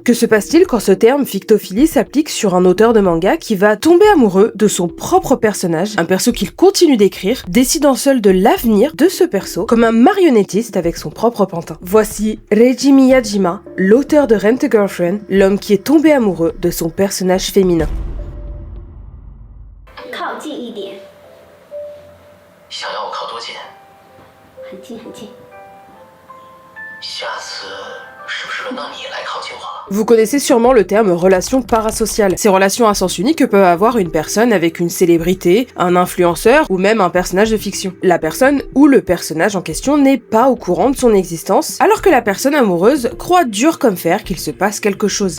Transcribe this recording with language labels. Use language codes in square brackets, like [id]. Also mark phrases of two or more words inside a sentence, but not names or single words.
[fr] Que se passe-t-il quand ce terme fictophilie s'applique sur un auteur de manga qui va tomber amoureux de son propre personnage, un perso qu'il continue d'écrire, décidant seul de l'avenir de ce perso, comme un marionnettiste avec son propre pantin. Voici Reiji Miyajima, l'auteur de Rent a Girlfriend, l'homme qui est tombé amoureux de son personnage féminin. [zh] 靠近一点，想要我靠多近？很近很近。下次是不是轮到你来靠近我了？ [fr] Vous connaissez sûrement le terme relation parasociale, ces relations à sens unique que peut avoir une personne avec une célébrité, un influenceur ou même un personnage de fiction. La personne ou le personnage en question n'est pas au courant de son existence, alors que la personne amoureuse croit dur comme fer qu'il se passe quelque chose.